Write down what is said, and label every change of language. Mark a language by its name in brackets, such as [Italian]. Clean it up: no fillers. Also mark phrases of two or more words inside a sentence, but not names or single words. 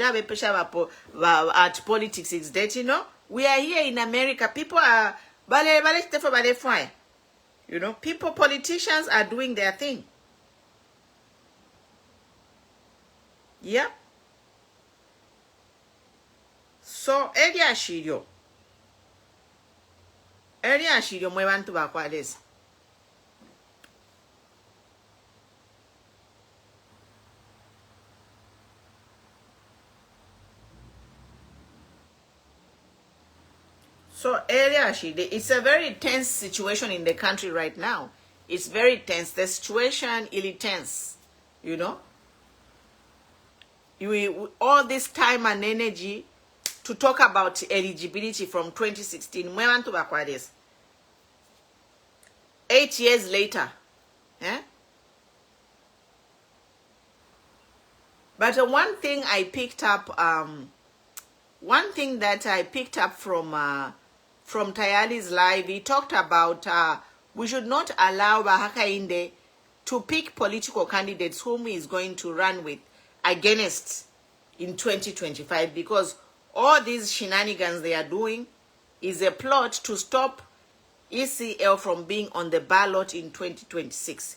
[English] At politics is dirty, no? We are here in America. People are, politicians are doing their thing. Yeah? So Eligibility [Bemba] mwe bantu bakwaleza. [English] So Eligibility, it's a very tense situation in the country right now. It's very tense. The situation is tense, you know. All this time and energy to talk about eligibility from 2016. [Bemba] Mwe bantu bakwaleza. [English] 8 years later. Eh? But one thing I picked up, one thing that I picked up from Tayali's live, he talked about we should not allow Hakainde to pick political candidates whom he is going to run with against in 2025, because all these shenanigans they are doing is a plot to stop ECL from being on the ballot in 2026.